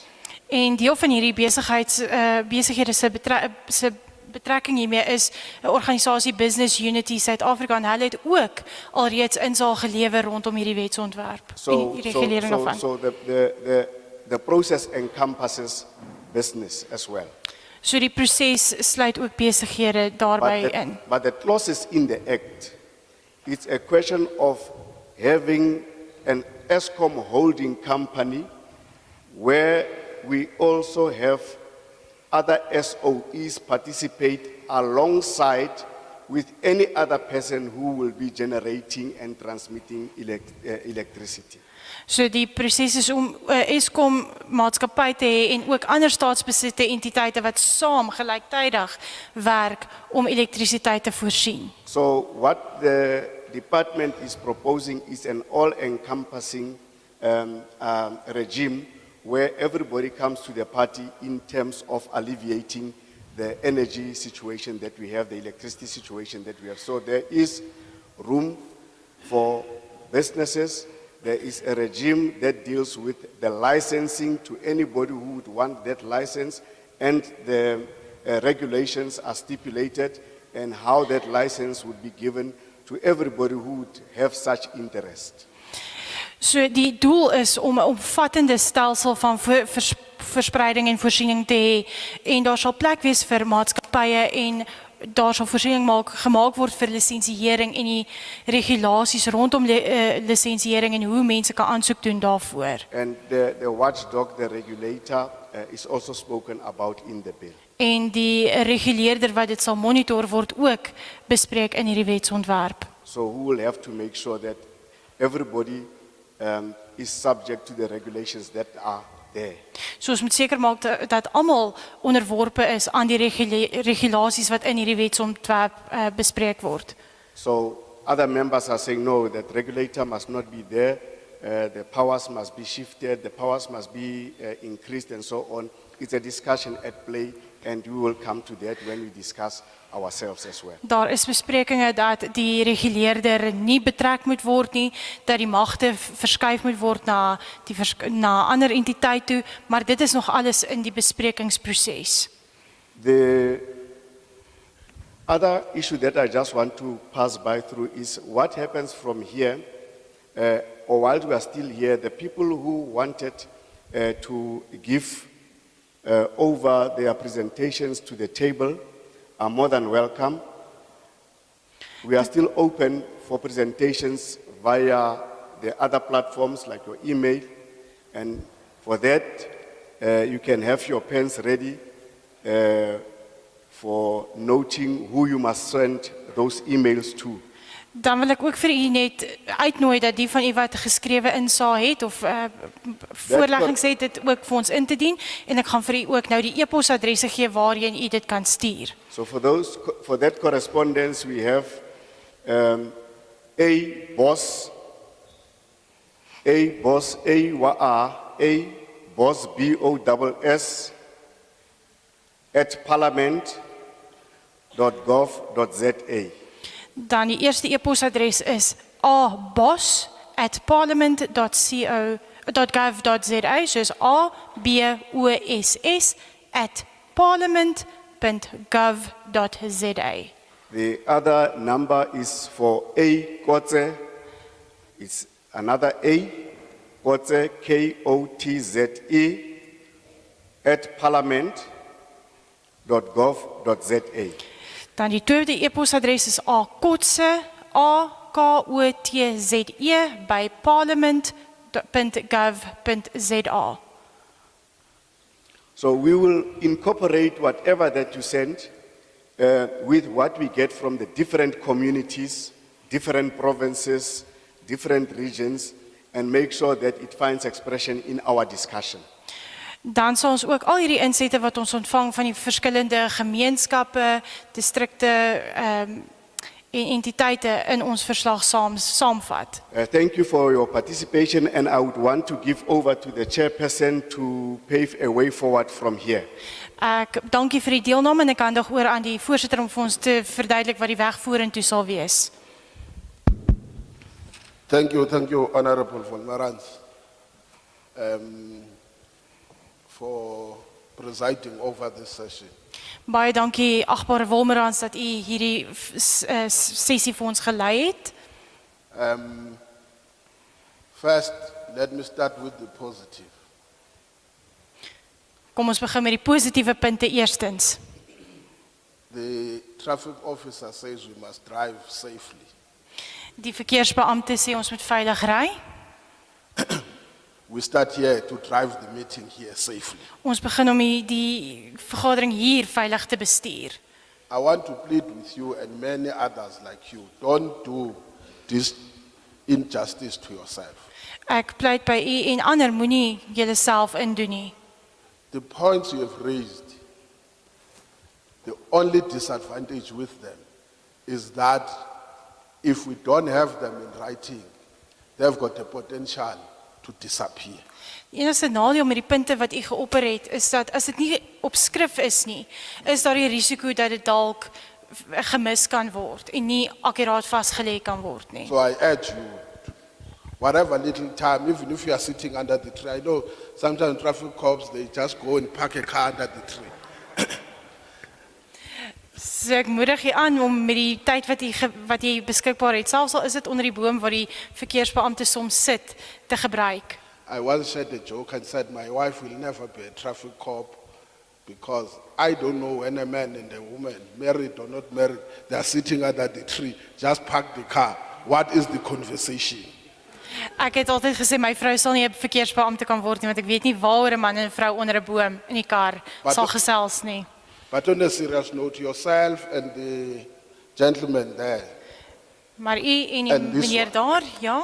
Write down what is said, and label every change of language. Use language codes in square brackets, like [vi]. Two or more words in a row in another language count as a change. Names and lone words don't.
[af] En deel van hierdie besighede se betrekking hiermee is 'n organisasie Business Unity South Africa en hulle het ook alreeds insaag gelewer rondom hierdie wetsontwerp en die regulering daarvan. [en] So the process encompasses business as well. [af] So die proses sluit ook besighede daarbey in. [en] But the clauses in the act, it's a question of having an Eskom holding company where we also have other SOEs participate alongside with any other person who will be generating and transmitting electricity. [af] So die proses is om Eskom maatskappy te hê en ook ander staatsbesitte entiteite wat saam gelyktydig werk om elektrisiteit te voorsien. [en] So what the department is proposing is an all-encompassing regime where everybody comes to the party in terms of alleviating the energy situation that we have, the electricity situation that we have. So there is room for businesses. There is a regime that deals with the licensing to anybody who would want that license, and the regulations are stipulated and how that license would be given to everybody who would have such interest. [af] So die doel is om 'n omvattende stelsel van verspreiding en voorsiening te hê en daar sal plek wees vir maatskappye en daar sal voorsiening gemaak word vir lisensiering en die regulasies rondom lisensiering en hoe mense kan aansoek doen daarvoor. [en] And the watchdog, the regulator, is also spoken about in the bill. [af] En die reguleerder wat dit sal monitor word ook bespreek in hierdie wetsontwerp. [en] So who will have to make sure that everybody is subject to the regulations that are there. [af] So ons moet seker maak dat almal onderworpe is aan die regulasies wat in hierdie wetsontwerp bespreek word. [en] So other members are saying no, that regulator must not be there, the powers must be shifted, the powers must be increased and so on. It's a discussion at play and we will come to that when we discuss ourselves as well. [af] Daar is besprekinge dat die reguleerder nie betrek moet word nie, dat die magte verskuif moet word na ander entiteit toe, maar dit is nog alles in die besprekingsproses. [en] The other issue that I just want to pass by through is what happens from here, or while we are still here, the people who wanted to give over their presentations to the table are more than welcome. We are still open for presentations via the other platforms like your email, and for that you can have your pens ready for noting who you must send those emails to. [af] Dan wil ek ook vir u net uitnooi dat die van u wat geskrewe insaag het of voorleggings het dit ook vir ons in te dien en ek gaan vir u ook nou die e-posadresse gee waarheen u dit kan stuur. [en] So for that correspondence we have boss @parliament.gov.za. [af] Dan die eerste e-posadres is aboss@parliament.gov.za, soos aboss@parliament.gov.za. [en] The other number is for Kotze. It's another Kotze, Kotze, @parliament.gov.za. [af] Dan die tweede e-posadres is akotse, akotze, by parliament.gov.za. [en] So we will incorporate whatever that you send with what we get from the different communities, different provinces, different regions, and make sure that it finds expression in our discussion. [af] Dan sal ons ook al hierdie insette wat ons ontvang van die verskillende gemeenskappe, distrikte en entiteite in ons verslag saamvat. [en] Thank you for your participation, and I would want to give over to the chairperson to pave a way forward from here. [af] Ek dankie vir die deelname en ek handig oor aan die voorsitter om vir ons te verduidelik wat die weg vorentoe sal wees. [en] Thank you, Honorable Von Marans, for presiding over this session. [af] Baie dankie agbare Wolmerans dat u hierdie sessie vir ons gelei het. [en] First, let me start with the positive. [af] Kom ons begin met die positiewe punte eerstens. [en] The traffic officer says we must drive safely. [af] Die verkeersbeampte sê ons moet veilig ry. [en] We start here to drive the meeting here safely. [af] Ons begin om die vergadering hier veilig te bestuur. [en] I want to plead with you and many others like you, don't do this injustice to yourself. [af] Ek pleit by u en ander moenie julleself indoen nie. [en] The points you have raised, the only disadvantage with them is that if we don't have them in writing, they've got the potential to disappear. [af] Die enigste nadeel met die punte wat u geopper het, is dat as dit nie op skrif is nie, is daar die risiko dat dit dalk gemis kan word en nie akkuraat vasgelê kan word nie. [en] So I urge you, whatever little time, even if you are sitting under the tree, I know sometimes traffic cops, they just go and park a car under the tree. [af] So ek moedig jy aan om met die tyd wat jy beskikbaar het, selfs al is dit onder die boom waar die verkeersbeampte soms sit, te gebruik. [en] I once said a joke and said my wife will never be a traffic cop because I don't know when a man and a woman, married or not married, they are sitting under the tree, just park the car. What is the conversation? [af] Ek het altyd gesê my vrou sal nie 'n verkeersbeampte kan word nie, want ek weet nie waaroor 'n man en 'n vrou onder 'n boom in die kar sal gesels nie. [en] But on a serious note, yourself and the gentleman there, [af] Maar u en die [en] And this [af] meneer [en] one. [af] daar, ja,